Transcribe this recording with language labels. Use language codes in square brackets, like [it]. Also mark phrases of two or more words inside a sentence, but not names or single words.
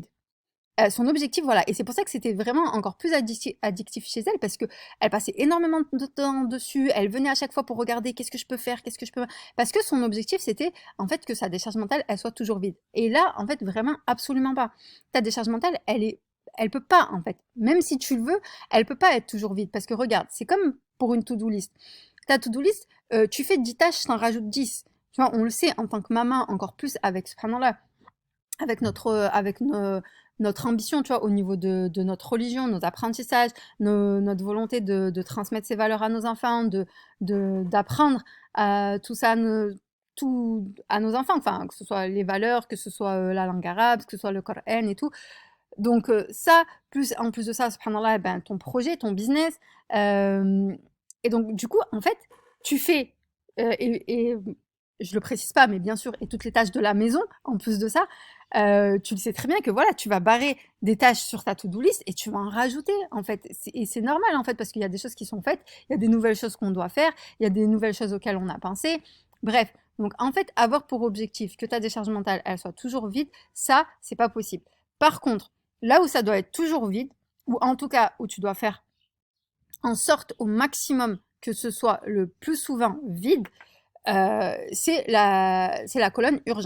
[fr] Son objectif, voilà, et c'est pour ça que c'était vraiment encore plus addictif chez elle, parce que elle passait énormément de temps dessus, elle venait à chaque fois pour regarder qu'est-ce que je peux faire, qu'est-ce que je peux... Parce que son objectif, c'était en fait que sa décharge mentale, elle soit toujours vide. Et là, en fait, vraiment, absolument pas. Ta décharge mentale, elle peut pas, en fait. Même si tu le veux, elle peut pas être toujours vide. Parce que regarde, c'est comme pour une [en] to-do list. [fr] Ta [en] to-do list, [fr] tu fais 10 tâches, t'en rajoutes 10. Tu vois, on le sait en tant que maman, encore plus avec, subhanallah, avec notre ambition, tu vois, au niveau de notre religion, nos apprentissages, notre volonté de transmettre ces valeurs à nos enfants, d'apprendre tout ça tout à nos enfants, enfin, que ce soit les valeurs, que ce soit la langue arabe, que ce soit le Coran et tout. Donc ça, en plus de ça, subhanallah, eh ben, ton projet, ton business. Et donc, du coup, en fait, tu fais, et je le précise pas, mais bien sûr, et toutes les tâches de la maison, en plus de ça, tu le sais très bien que voilà, tu vas barrer des tâches sur ta [en] to-do list [fr] et tu vas en rajouter, en fait. Et c'est normal, en fait, parce qu'il y a des choses qui sont faites, il y a des nouvelles choses qu'on doit faire, il y a des nouvelles choses auxquelles on a pensé. Bref, donc en fait, avoir pour objectif que ta décharge mentale, elle soit toujours vide, ça, c'est pas possible. Par contre, là où ça doit être toujours vide, ou en tout cas où tu dois faire en sorte au maximum que ce soit le plus souvent vide, c'est la colonne urgent.